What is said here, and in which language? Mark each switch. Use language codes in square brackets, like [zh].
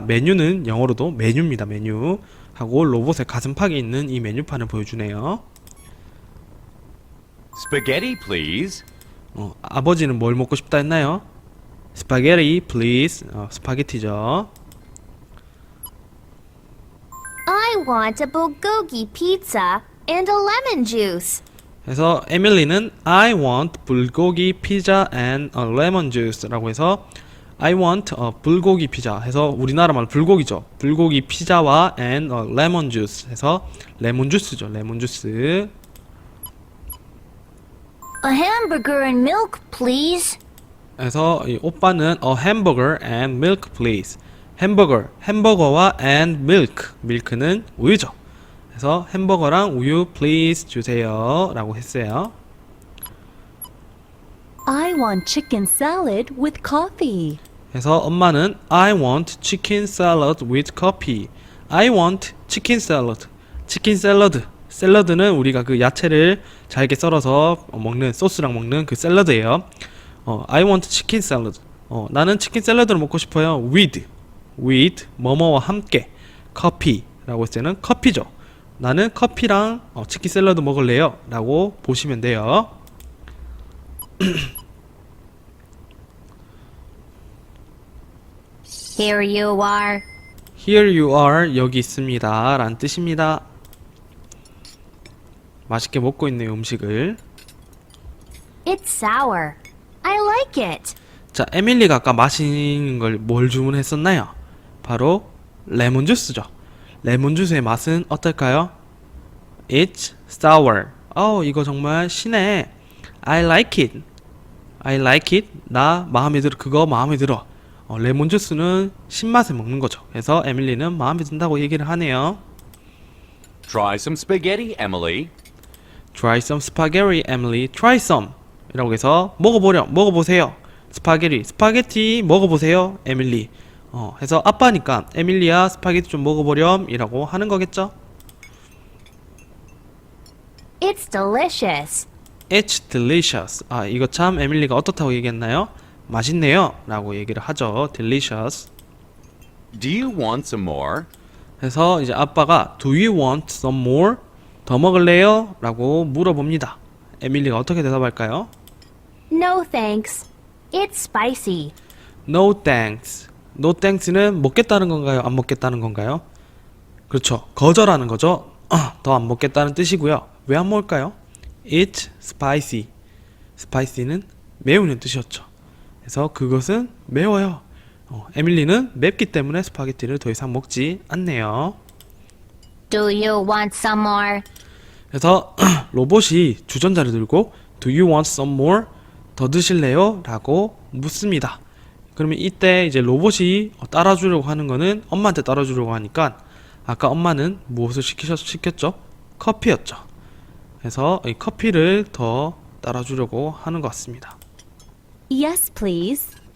[ko] 메뉴는 영어로도 메뉴입니다. 메뉴 하고 로봇의 가슴팍에 있는 이 메뉴판을 보여주네요. [en] Spaghetti, please. [ko] 아버지는 뭘 먹고 싶다 했나요? 스파게티 [en] please. [ko] 스파게티죠. [en] I want a bulgogi pizza and a lemon juice. [ko] 그래서 에밀리는 [en] I want [ko] 불고기 피자 [en] and a lemon juice [ko] 라고 해서 I want 불고기 피자 해서 우리나라 말 불고기죠. 불고기 피자와 [en] and a lemon juice [ko] 해서 레몬 주스죠. 레몬 주스. [en] A hamburger and milk, please. [ko] 그래서 이 오빠는 [en] a hamburger and milk please. [ko] 햄버거와 [en] and milk. [ko] 밀크는 우유죠. 그래서 햄버거랑 우유 [en] please [ko] 주세요 라고 했어요. [en] I want chicken salad with coffee. [ko] 그래서 엄마는 [en] I want chicken salad with coffee. I want chicken salad. [ko] 치킨 샐러드. 샐러드는 우리가 그 야채를 잘게 썰어서 먹는 소스랑 먹는 그 샐러드예요. [en] I want chicken salad. [ko] 나는 치킨 샐러드를 먹고 싶어요. [en] with [ko] 뭐뭐와 함께 coffee라고 했을 때는 커피죠. 나는 커피랑 치킨 샐러드 먹을래요 라고 보시면 돼요. [en] Here you are. Here you are. [ko] 여기 있습니다 라는 뜻입니다. 맛있게 먹고 있네요 음식을. [en] It's sour. I like it. [ko] 자, 에밀리가 아까 마시는 걸 뭘 주문했었나요? 바로 레몬 주스죠. 레몬 주스의 맛은 어떨까요? [en] It's sour. [ko] 이거 정말 시네. [en] I like it. I like it. [ko] 나 마음에 들어. 그거 마음에 들어. 레몬 주스는 신맛에 먹는 거죠. 그래서 에밀리는 마음에 든다고 얘기를 하네요. [en] Try some spaghetti, Emily. Try some spaghetti, Emily. Try some. [ko] 이라고 해서 먹어보세요. 스파게티 먹어보세요, 에밀리. 해서 아빠니까 에밀리야 스파게티 좀 먹어보렴 이라고 하는 거겠죠? [en] It's delicious. It's delicious. [ko] 이거 참 에밀리가 어떻다고 얘기했나요? 맛있네요 라고 얘기를 하죠. [en] delicious. Do you want some more? [ko] 해서 이제 아빠가 [en] Do you want some more? [ko] 더 먹을래요? 라고 물어봅니다. 에밀리가 어떻게 대답할까요? [en] No thanks. It's spicy. No thanks. [ko] No thanks는 먹겠다는 건가요? 안 먹겠다는 건가요? 그렇죠. 거절하는 거죠. 더 안 먹겠다는 뜻이고요. 왜 안 먹을까요? [en] It's spicy. [ko] spicy는 매우는 뜻이었죠. 그래서 그것은 매워요. 에밀리는 맵기 때문에 스파게티를 더 이상 먹지 않네요. [en] Do you want some more? [ko] 그래서 로봇이 주전자를 들고 [en] Do you want some more? [ko] 더 드실래요? 라고 묻습니다. 그러면 이때 이제 로봇이 따라주려고 하는 거는 엄마한테 따라주려고 하니까 아까 엄마는 무엇을 시켰죠? 커피였죠. 그래서 이 커피를 더 따라주려고 하는 것 같습니다. [en] Yes, please.